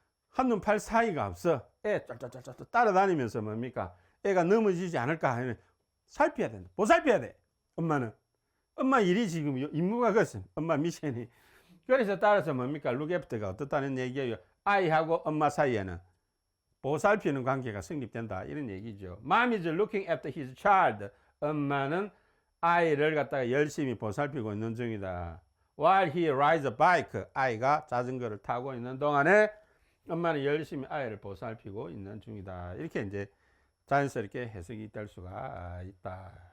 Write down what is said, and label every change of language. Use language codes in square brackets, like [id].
[ko] 한눈 팔 사이가 없어. 애 쫄쫄쫄쫄 따라다니면서 뭡니까? 애가 넘어지지 않을까 살펴야 된다. 보살펴야 돼. 엄마는. 엄마 일이 지금 임무가 그것은 엄마 미션이. 그래서 따라서 뭡니까? 룩애프터가 어떻다는 얘기예요. 아이하고 엄마 사이에는 보살피는 관계가 성립된다. 이런 얘기죠. [en] Mom is looking after his child. [ko] 엄마는 아이를 갖다가 열심히 보살피고 있는 중이다. [en] While he rides a bike. [ko] 아이가 자전거를 타고 있는 동안에 엄마는 열심히 아이를 보살피고 있는 중이다. 이렇게 이제 자연스럽게 해석이 될 수가 있다.